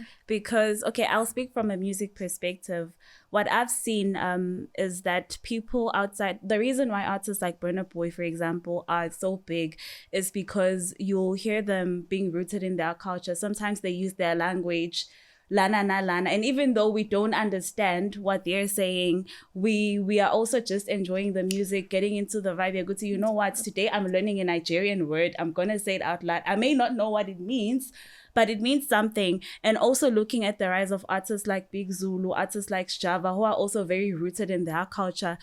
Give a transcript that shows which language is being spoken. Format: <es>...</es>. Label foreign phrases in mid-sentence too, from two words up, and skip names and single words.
<en>Because, okay, I'll speak from a music perspective. What I've seen is that people outside, the reason why artists like Burna Boy, for example, are so big is because you'll hear them being rooted in their culture. Sometimes they use their language, lana na lana, and even though we don't understand what they're saying, we are also just enjoying the music, getting into the vibe. You're good to, you know what, today I'm learning a Nigerian word, I'm gonna say it out loud. I may not know what it means, but it means something. And also looking at the rise of artists like Big Zulu, artists like Sjava, who are also very rooted in their culture.</en>